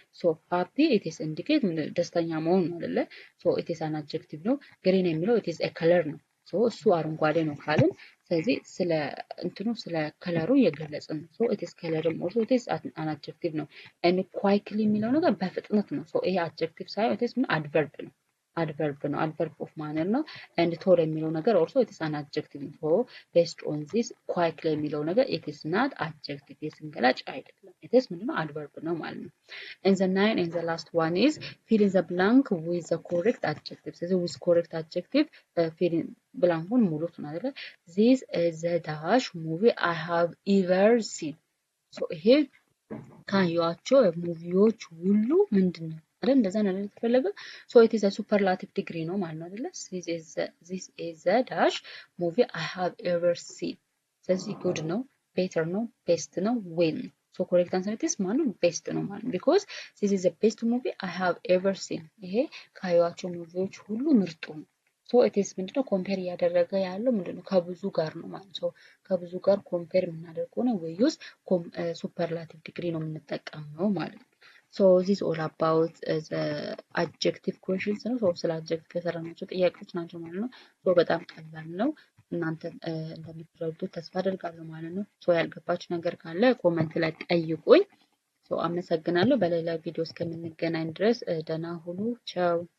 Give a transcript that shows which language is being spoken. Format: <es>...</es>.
<am>ሶ ሃፒ ኢት ኢዝ ኢንዲኬት ደስተኛ መሆን ነው አይደለ? ሶ ኢት ኢዝ አን አድጀክቲቭ ነው። ግሪን የሚለው ኢት ኢዝ ኤ ከለር ነው። ሶ እሱ አረንጓዴ ነው ካልን ስለዚህ ስለ እንትኑ ስለ ከለሩ እየገለጽን ነው። ሶ ኢት ኢዝ ከለርም ኦልሶ ኢት ኢዝ አን አድጀክቲቭ ነው። ኤንድ ኳይክሊ የሚለው ነገር በፍጥነት ነው። ሶ ይሄ አድጀክቲቭ ሳይሆን ኢት ኢዝ ምን አድቨርብ ነው። adverb ነው። adverb of manner ነው። and told የሚለው ነገር also it is an adjective ነው።</am> <en>so based on this quietly</en> <am>የሚለው ነገር</am> <en>it is not adjective</en> <am>የስም ገላጭ አይደለም። it is ምንድነው?</am> <en>adverb</en> <am>ነው ማለት ነው።</am> <en>and the nine and the last one is fill in the blank with the correct adjective.</en> <am>ስለዚህ</am> <en>with correct adjective fill in</en> <am>ብላንኩን ሙሉት ነው አይደል?</am> <en>this is the dash movie I have ever seen.</en> <am>so ይሄ ካዩዋቸው ሙቪዎች ሁሉ ምንድነው አይደል? እንደዛ ነው የተፈለገው።</am> <en>so it is a superlative degree</en> <am>ነው ማለት ነው አይደል?</am> <en>this is a dash movie I have ever seen.</en> <am>ስለዚህ good ነው፣ better ነው፣ best ነው፣ win.</am> <en>so correct answer is</en> <am>ማለት ነው</am> <en>best ነው ማለት ነው because this is the best movie I have ever seen.</en> <am>ይሄ ካዩዋቸው ሙቪዎች ሁሉ ምርጡ ነው። so it is ምንድነው ኮምፔር እያደረገ ያለው ምንድነው ከብዙ ጋር ነው ማለት ነው። ከብዙ ጋር ኮምፔር የምናደርግ ከሆነ</am> <en>we use</en> <am>superlative degree ነው የምንጠቀመው ማለት ነው።</am> <en>so this is all about the adjective questions</en> <am>ነው። so ስለ adjective ከሰራናቸው ጥያቄዎች ናቸው ማለት ነው። so በጣም ቀላል ነው። እናንተ እንደምትረዱት ተስፋ አደርጋለሁ ማለት ነው። so ያልገባችሁ ነገር ካለ ኮሜንት ላይ ጠይቁኝ። so አመሰግናለሁ። በሌላ ቪዲዮ እስከምንገናኝ ድረስ ደህና ሁኑ። ቻው</am>